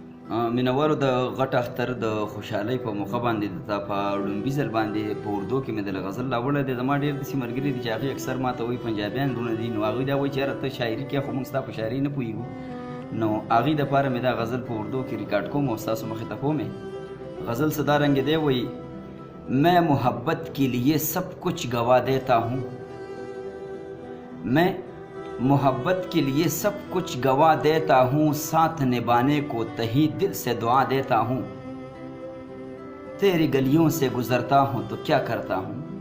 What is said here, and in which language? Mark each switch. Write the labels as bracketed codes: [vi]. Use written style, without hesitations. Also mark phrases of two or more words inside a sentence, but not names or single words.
[ps] مینوارو د غټ اختر د خوشحالۍ په موقع باندې د په لومبي ځل باندې په اردو کې مې د غزل راوړی دی. زما ډېر داسې ملګري دي چې هغوی اکثر ما ته وایي پنجابیان وروڼه دي، نو هغوی دا وایي چې یاره ته شاعري کوې خو موږ ستا په شاعري نه پوهېږو. نو هغوی دپاره مې دا غزل په اردو کې ریکارډ کوم او ستاسو مخې ته کوم. غزل څه دا رنګ دی، وایي [ur] میں محبت کے لیے سب کچھ گوا دیتا ہوں، میں محبت کے لیے سب کچھ گوا دیتا ہوں، ساتھ نبھانے کو تہی دل سے دعا دیتا ہوں، تیری گلیوں سے گزرتا ہوں تو کیا کرتا ہوں،